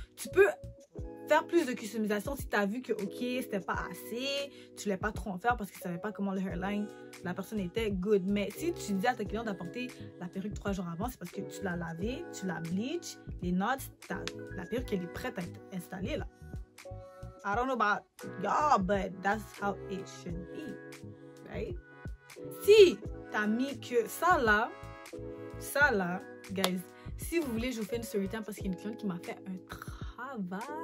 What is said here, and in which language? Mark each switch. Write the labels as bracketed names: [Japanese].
[French] Tu peux faire plus de customisation si tu as vu que, ok, c'était pas assez, tu voulais pas trop en faire parce que tu savais pas comment le hairline de la personne était good. Mais si tu dis à ta cliente d'apporter la perruque 3 jours avant, c'est parce que tu l'as lavée, tu l'as bleach, les knots, la perruque elle est prête à être installée là. [English] I don't know about y'all, but that's how it should be, right? [French] Si tu as mis que ça là, guys, si vous voulez, je vous fais une story time parce qu'il y a une cliente qui m'a fait un travail.